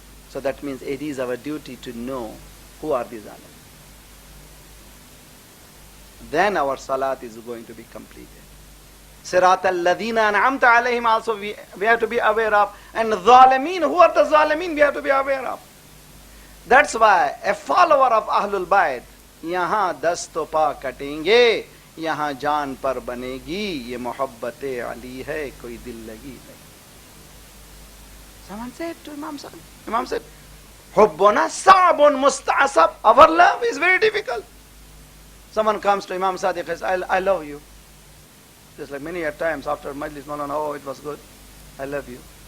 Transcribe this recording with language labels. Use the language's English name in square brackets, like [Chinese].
[English] So that means it is our duty to know who are the zalimin. Then our salat is going to be completed. [Arabic] Sirat al-ladina an'amta alayhim [English] also we have to be aware of. And zalimin, who are the zalimin, we have to be aware of. That's why a follower of Ahlul Bayt, [Hindi] यहाँ 10 तो पा कटेंगे, यहाँ जान पर बनेगी, ये मोहब्बत अली है, कोई दिल लगी नहीं. [English] Someone said to Imam said, [Arabic] Hubbuna sa'bun musta'asab. [English] Our love is very difficult. Someone comes to Imam Sadiq and says, I love you. Just like many times after Majlis, no, it was good. I love you.